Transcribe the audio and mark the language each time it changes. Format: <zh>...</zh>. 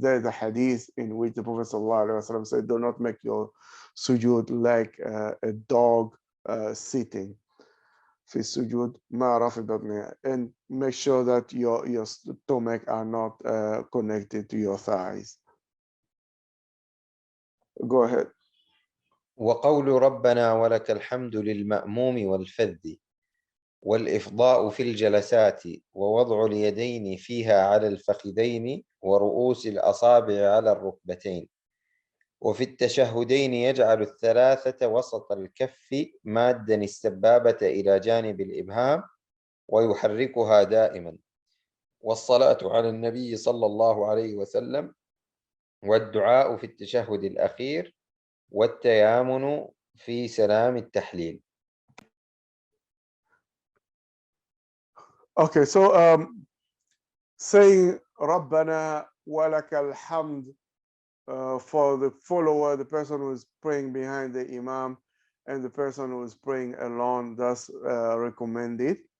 <en>There's a hadith in which the Prophet ﷺ said, "Do not make your sujood like a dog sitting."</en> <ar>في السجود مع رفع بطنها,</ar> <en>and make sure that your stomach are not connected to your thighs. Go ahead.</en> <ar>وقول ربنا ولك الحمد للمأموم والفذ والإفضاء في الجلسات ووضع اليدين فيها على الفخذين ورؤوس الأصابع على الركبتين وفي التشهدين يجعل الثلاثة وسط الكف مادا السبابة إلى جانب الإبهام ويحركها دائما والصلاة على النبي صلى الله عليه وسلم والدعاء في التشهد الأخير والتيامن في سلام التحليل.</ar> <en>Okay, so saying</en> <ar>ربنا ولك الحمد</ar> <en>for the follower, the person who is praying behind the imam, and the person who is praying alone, that's recommended.</en>